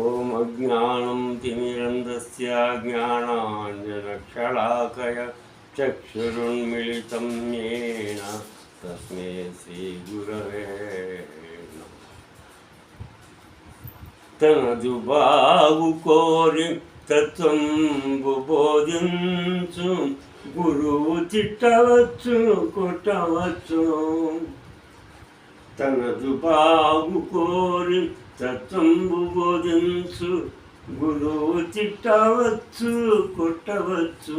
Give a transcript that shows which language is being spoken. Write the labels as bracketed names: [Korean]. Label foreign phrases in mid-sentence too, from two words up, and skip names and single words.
[Sanskrit] ओम अज्ञानं तिमिरन्धस्य ज्ञानाञ्जनशलाकया चक्षुरुन्मिलितं येन तस्मै श्री गुरवे नमः। [Telugu] తనదు బాగు కోరి తత్త్వం బోధించు గురువు తిట్టవచ్చు కొట్టవచ్చు। తనదు బాగు కోరి తత్వంబు బోధించు గురువు తిట్టవచ్చు కొట్టవచ్చు.